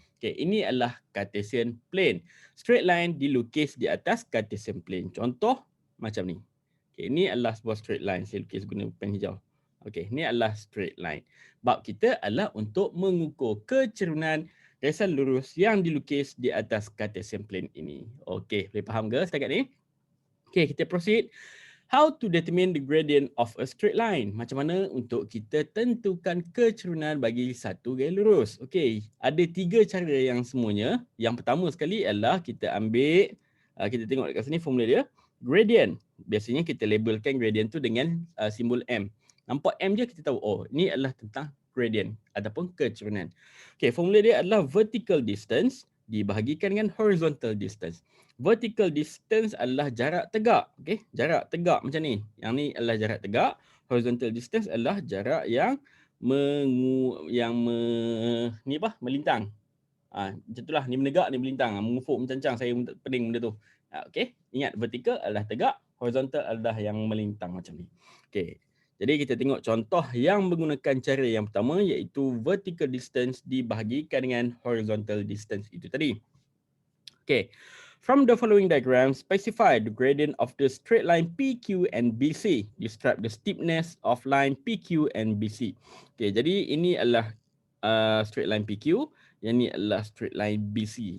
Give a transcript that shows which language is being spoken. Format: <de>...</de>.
<ms>Okey, ini adalah Cartesian plane. Straight line dilukis di atas Cartesian plane. Contoh macam ni. Okey, ini adalah sebuah straight line. Saya lukis guna pen hijau. Okey, ini adalah straight line. Bab kita adalah untuk mengukur kecerunan garisan lurus yang dilukis di atas Cartesian plane ini. Okey, boleh faham ke setakat ni? Okey, kita proceed.</ms> <en>How to determine the gradient of a straight line?</en> <ms>Macam mana untuk kita tentukan kecerunan bagi satu gaya lurus? Okey, ada 3 cara yang semuanya. Yang pertama sekali adalah kita ambil, kita tengok dekat sini formula dia, gradient. Biasanya kita labelkan gradient tu dengan simbol M. Nampak M je kita tahu, oh ini adalah tentang gradient ataupun kecerunan. Okey, formula dia adalah vertical distance dibahagikan dengan horizontal distance. Vertical distance adalah jarak tegak. Okey, jarak tegak macam ni. Yang ni adalah jarak tegak. Horizontal distance adalah jarak yang melintang. Macam itulah, ni menegak, ni melintang. Mengufuk mencancang, saya pening benda tu. Okey, ingat vertical adalah tegak, horizontal adalah yang melintang macam ni. Okey. Jadi kita tengok contoh yang menggunakan cara yang pertama, iaitu vertical distance dibahagikan dengan horizontal distance itu tadi.</ms> <en>Okay, from the following diagram, specify the gradient of the straight line PQ and BC. Describe the steepness of line PQ and BC.</en> <ms>Okay, jadi ini adalah straight line PQ, yang ni adalah straight line BC.</ms>